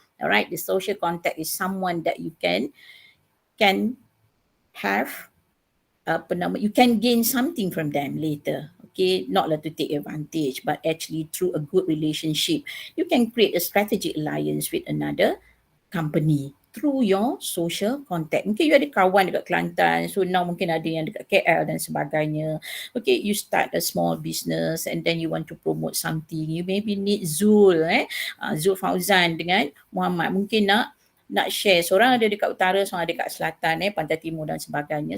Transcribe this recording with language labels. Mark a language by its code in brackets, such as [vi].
[en] Alright, the social contact is someone that you can have you can gain something from them later. Okay, not like to take advantage, but actually through a good relationship, you can create a strategic alliance with another company through your social contact. [ms] Mungkin you ada kawan dekat Kelantan, so now mungkin ada yang dekat KL dan sebagainya. [en] Okay, you start a small business and then you want to promote something. You maybe need Zul, Zul Fauzan dengan Muhammad. [ms] Mungkin nak share, seorang ada dekat utara, seorang ada dekat selatan, pantai timur dan sebagainya.